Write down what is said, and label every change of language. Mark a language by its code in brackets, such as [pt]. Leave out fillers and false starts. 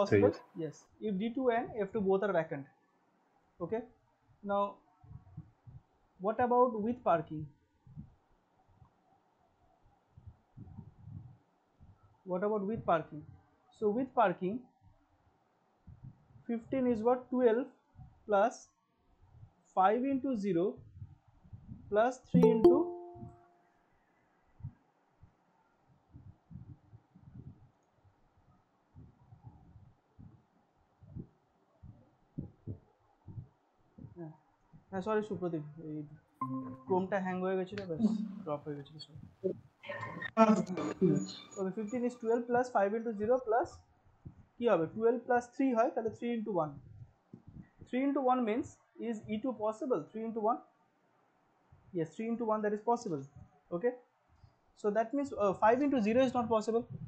[en] possible. Yes. Yes, if D2 and F2 both are vacant. Okay. Now, what about with parking? What about with parking? So with parking, 15 is what? 12 plus 5 into 0 plus 3 into [bn] হ্যাঁ sorry Supradip, এই ক্রোমটা hang হয়ে গেছিলো, ব্যাস drop হয়ে গেছিলো। [en] okay, 15 is 12 plus 5 into 0 plus [bn] কি হবে? [en] 12 plus 3 হয়, তাহলে 3 into 1. 3 into 1 means, is E2 possible? 3 into 1? Yes, 3 into 1, that is possible. Okay, so that means 5 into 0 is not possible.